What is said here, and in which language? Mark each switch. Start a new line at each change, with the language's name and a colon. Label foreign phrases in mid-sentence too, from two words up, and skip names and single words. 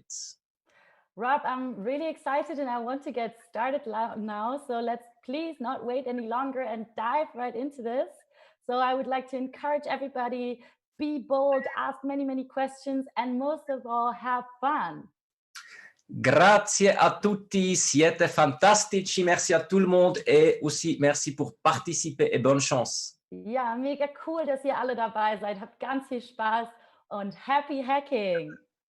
English: Rob, I'm really excited and I want to get started now. So let's please not wait any longer and dive right into this. So I would like to encourage everybody, be bold, ask many, many questions, and most of all, have fun.
Italian: Grazie a tutti, siete fantastici,
French: merci à tout le monde et aussi merci pour participer et bonne chance.
German: Ja, mega cool, dass ihr alle dabei seid. Habt ganz viel Spaß und
English: happy hacking!